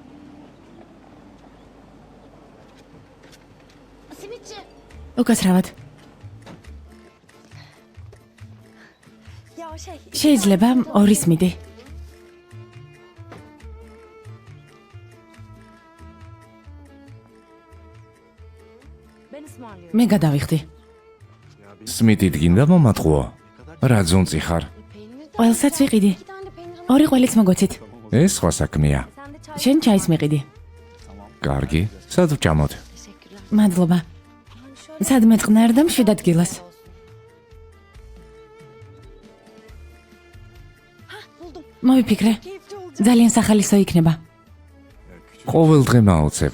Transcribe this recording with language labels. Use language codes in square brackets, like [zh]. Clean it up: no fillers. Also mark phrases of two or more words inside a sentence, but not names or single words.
[tr] Simitçi. [ka] უკაცრავად. [tr] Ya [ka] შეიძლება ორის მიდი. [tr] Ben ısmarlıyorum. [ka] მე გადავიხდი. სმიტით გინდა მომატყუო? რა ძუნწი ხარ? [tr] Peynir. [ka] ყველსაც ვიყიდი. [tr] 2 tane de peynir. [ka] ორი ყველიც მოგოცით. ეს სხვა საქმეა. [tr] Sen de çay. [ka] შენ ჩაის მიყიდი. კარგი, სად ვჭამოთ? [tr] Teşekkürler. [ka] მადლობა. [tr] Yani şöyle [ka] სადმე წყნარ და მშვიდ ადგილას. [tr] olsun. Hah buldum. [ka] მოვიფიქრე. [tr] Keyifli olacak. [ka] ძალიან სახალისო იქნება. ყოველ დღე მაოცებ.